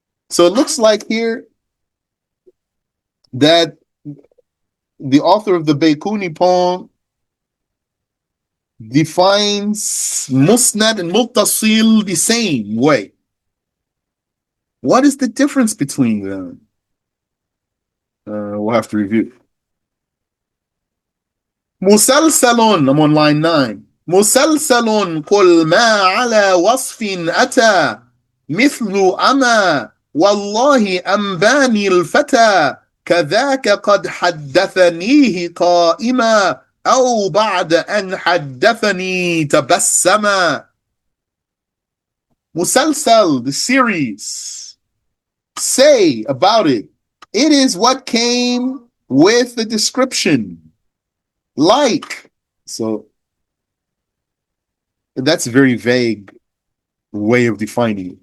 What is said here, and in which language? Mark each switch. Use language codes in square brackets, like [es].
[en] So it looks like here that the author of the Bayquniyy poem defines musnad and muttasil the same way. What is the difference between them? We'll have to review. مسلسل, I'm on line 9. [ar] مسلسل قل ما على وصف أتى مثل أما والله أنباني الفتى كذاك قد حدثنيه قائما أو بعد أن حدثني تبسما. [en] مسلسل, the series. Say about it. It is what came with the description. Like. So that's a very vague way of defining it.